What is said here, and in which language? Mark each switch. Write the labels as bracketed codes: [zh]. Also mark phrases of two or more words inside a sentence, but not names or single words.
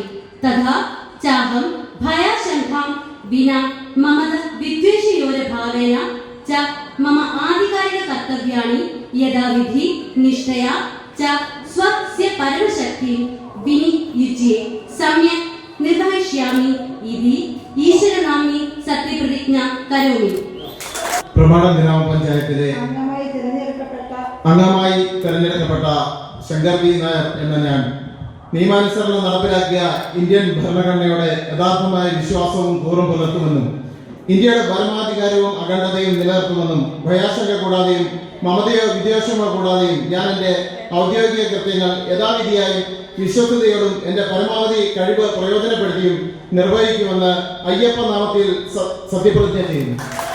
[sa] तथा चाहं भयाशङ्कां विना मम विद्वेषयोरभावेन च मम आधिकारिक कर्तव्यानि यथाविधि निष्ठया च स्वस्य परमशक्तिं विनियुज्य सम्यक् निर्वहिष्यामि इति ईश्वरनाम्नि सत्यप्रतिज्ञा करोमि। [ml] പ്രമാണം ഗ്രാമപഞ്ചായത്തിലെ അംഗമായി തെരഞ്ഞെടുക്കപ്പെട്ട ശങ്കർ വി നായർ എന്ന ഞാൻ നിയമാനുസരണം നടപ്പിലാക്കിയ ഇന്ത്യൻ ഭരണഘടനയുടെ യഥാർത്ഥമായ വിശ്വാസവും കൂറും പുലർത്തുമെന്നും ഇന്ത്യയുടെ പരമാധികാരവും അഖണ്ഡതയും നിലനിർത്തുമെന്നും ഭയാശങ്ക കൂടാതെയും മമതയോ വിദ്വേഷമോ കൂടാതെയും ഞാൻ എൻ്റെ ഔദ്യോഗിക കൃത്യങ്ങൾ യഥാവിധിയായും വിശ്വസ്തയോടും എൻ്റെ പരമാവധി കഴിവ് പ്രയോജനപ്പെടുത്തിയും നിർവഹിക്കുമെന്ന് അയ്യപ്പ നാമത്തിൽ സത്യപ്രതിജ്ഞ ചെയ്യുന്നു.